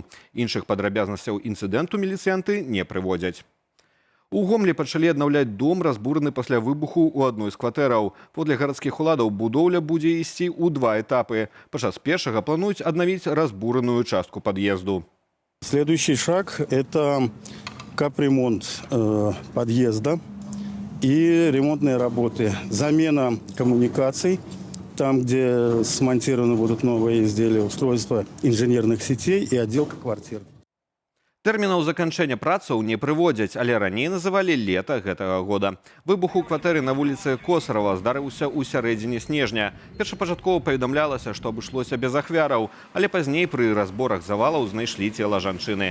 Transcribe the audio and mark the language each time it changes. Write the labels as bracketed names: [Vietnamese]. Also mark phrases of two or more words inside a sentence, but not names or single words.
[Belarusian] Іншых падрабязнасцяў інцыдэнту міліцыянты не прыводзяць. У Гомлі пачалі аднаўляць дом, разбураны пасля выбуху ў адной з кватэраў. Подле гарадскіх уладаў будоўля будзе ісці ў 2 этапы. Падчас першага плануюць аднавіць разбураную частку пад'езду. [Russian] Следующий шаг – это капремонт подъезда и ремонтные работы. Замена коммуникаций, там, где смонтированы будут новые изделия, устройства инженерных сетей и отделка квартир. [Belarusian] Тэрмінаў заканчэння працаў не прыводзяць, але раней называлі лета гэтага года. Выбух у кватэры на вуліцы Косарава здарыўся ў сярэдзіне снежня. Першапачаткова паведамлялася, што абышлося без ахвяраў, але пазней пры разборах завалаў знайшлі цела жанчыны.